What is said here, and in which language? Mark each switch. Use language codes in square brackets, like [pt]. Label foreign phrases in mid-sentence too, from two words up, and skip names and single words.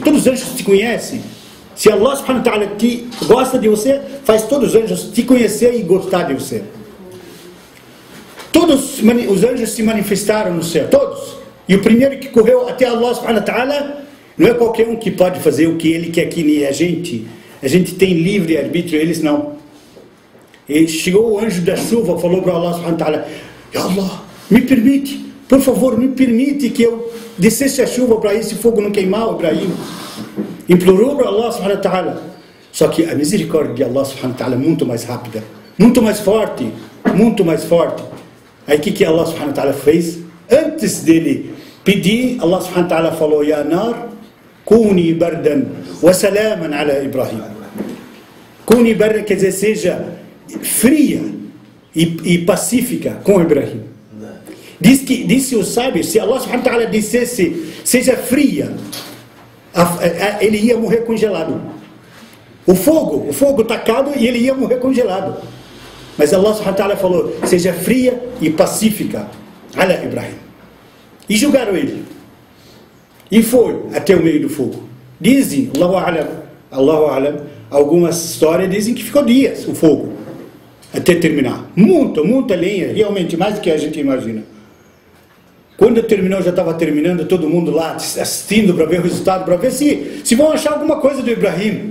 [pt] Todos os anjos te conhecem. Se [ar] الله سبحانه وتعالى [pt] gosta de você, faz todos os anjos te conhecer e gostar de você. Todos os anjos se manifestaram no céu, todos. E o primeiro que correu até [ar] الله سبحانه وتعالى, [pt] não é qualquer um que pode fazer o que ele quer, que nem a gente. A gente tem livre arbítrio, eles não. E chegou o anjo da chuva, falou para [ar] الله سبحانه وتعالى: يا الله, [pt] me permite, por favor, me permite que eu descesse a chuva para esse fogo não queimar o Ibrahim. Implorou para [ar] الله سبحانه وتعالى. [pt] Só que a misericórdia de [ar] الله سبحانه وتعالى [pt] é muito mais rápida, muito mais forte, muito mais forte. Aí o que [ar] الله سبحانه وتعالى [pt] fez? Antes dele pedir, [ar] الله سبحانه وتعالى [pt] falou: [ar] يا نار كوني بردا وسلاما على إبراهيم. كوني بردا [pt] quer dizer seja fria e pacífica com Ibrahim. Disse o sábio, se [ar] الله سبحانه وتعالى [pt] dissesse seja fria, ele ia morrer congelado. O fogo tacado, e ele ia morrer congelado. Mas [ar] الله سبحانه وتعالى [pt] falou: seja fria e pacífica ala Ibrahim. E julgaram ele. E foi até o meio do fogo. Dizem, [ar] الله أعلم, [pt] algumas histórias dizem que ficou dias o fogo até terminar. Muita lenha, realmente mais do que a gente imagina. Quando terminou, já estava terminando, todo mundo lá assistindo para ver o resultado, para ver se vão achar alguma coisa do Ibrahim.